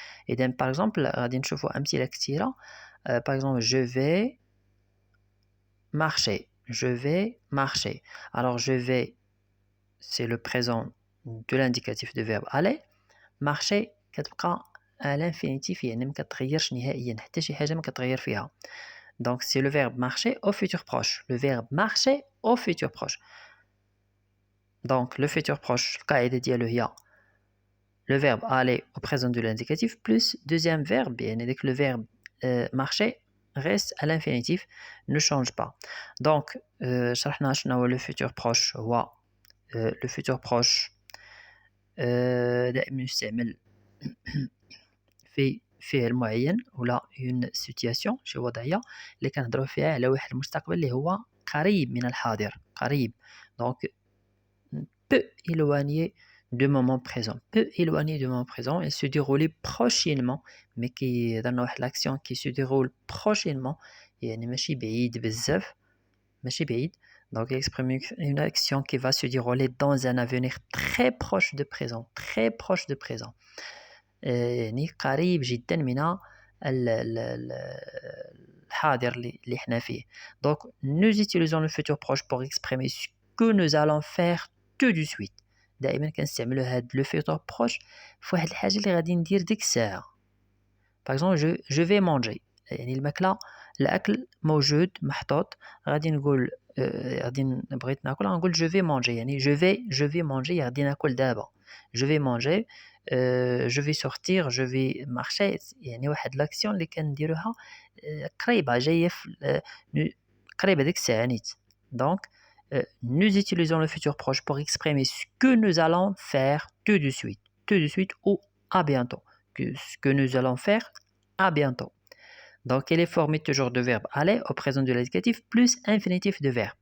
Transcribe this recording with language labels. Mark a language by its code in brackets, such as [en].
[ar] إذا [fr] par exemple [ar] غادي نشوفوا أمثلة كثيرة. [fr] par exemple je vais marcher. Alors je vais c'est le présent de l'indicatif du verbe aller. [ar] marcher كتبقى [fr] à l'infinitif، [ar] يعني ما كتغيرش نهائيا، حتى شي حاجة ما كتغير فيها. [fr] Donc c'est le verbe marcher au futur proche. Le verbe marcher au futur proche. Donc le futur proche [ar] القاعدة ديالو هي [fr] le verbe aller au présent de l'indicatif plus deuxième verbe، [ar] يعني داك [fr] le verbe marcher reste à l'infinitif, ne change pas. Donc [ar] شرحنا شنو هو [fr] le futur proche. [ar] هو le futur proche دائما يستعمل في فعل معين ولا [fr] une situation، [ar] شي وضعية اللي كنهضروا فيها على واحد المستقبل اللي هو قريب من الحاضر، قريب. [fr] donc peu éloigné du moment présent. Peu éloigné du moment présent et se dérouler prochainement. [ar] mais كيهضرنا واحد [fr] l'action qui se déroule prochainement، [ar] يعني ماشي بعيد بزاف، ماشي بعيد. [fr] Donc exprimer une action qui va se dérouler dans un avenir très proche de présent، très proche de présent، [ar] يعني قريب جدا من الحاضر اللي حنا فيه. [fr] Donc nous utilisons le futur proche pour exprimer ce que nous allons faire tout de suite. [ar] دائما كنستعملوا هاد لو futur proche في واحد الحاجه اللي غادي ندير ديك الساعه. [fr] par exemple je vais manger، [ar] يعني الماكله، الاكل موجود محطوط، غادي نقول غادي بغيت ناكل غنقول [fr] je vais manger، [ar] يعني je vais manger غادي ناكل دابا. [fr] je vais manger، je vais sortir، je vais marcher، [ar] يعني واحد لاكسيون اللي كنديروها قريبه جايه في قريبه ديك الساعه نيت. [fr] donc nous utilisons le futur proche pour exprimer ce que nous allons faire tout de suite ou à bientôt. Ce que nous allons faire à bientôt. Donc, elle est formée toujours de verbe aller au présent de l'indicatif plus infinitif de verbe.